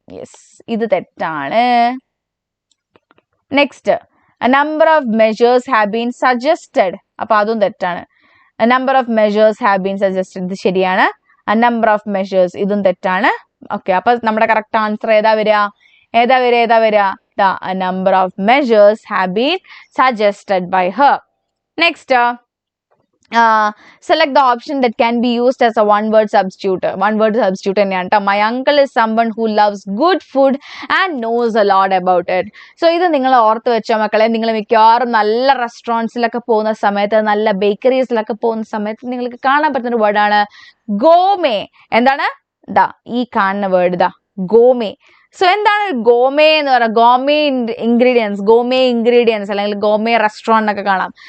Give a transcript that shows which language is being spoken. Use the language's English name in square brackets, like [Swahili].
[English] yes, [Malayalam] ഇത് തെറ്റാണ്. [English] next, number of measures have been suggested, [Malayalam] അപ്പൊ അതും തെറ്റാണ്. [English] number of measures have been suggested, [Malayalam] ഇത് ശരിയാണ്. [English] number of measures, [Malayalam] ഇതും തെറ്റാണ്. ഓക്കെ, അപ്പൊ നമ്മുടെ കറക്റ്റ് ആൻസർ ഏതാ വരിക? [English] Number of measures have been suggested by her. Next, select the option that can be used as a one word substitute [Malayalam] തന്നെയാണ് ട്ടോ. [English] My uncle is someone who loves good food and knows a lot about it. [Malayalam] So ഇത് നിങ്ങൾ ഓർത്ത് വെച്ചോ മക്കളെ. നിങ്ങൾ മിക്കവാറും നല്ല റെസ്റ്റോറൻറ്റ്സിലൊക്കെ പോകുന്ന സമയത്ത്, നല്ല ബേക്കറീസിലൊക്കെ പോകുന്ന സമയത്ത് നിങ്ങൾക്ക് കാണാൻ പറ്റുന്ന ഒരു വേർഡാണ് ഗോമേ. എന്താണ്? ഈ കാണുന്ന വേർഡ് ഗോമേ. സോ എന്താണ് ഗോമേ എന്ന് പറയുക? ഗോമേ ഇൻഗ്രീഡിയൻസ് അല്ലെങ്കിൽ ഗോമേ റെസ്റ്റോറൻറ്റ് എന്നൊക്കെ കാണാം.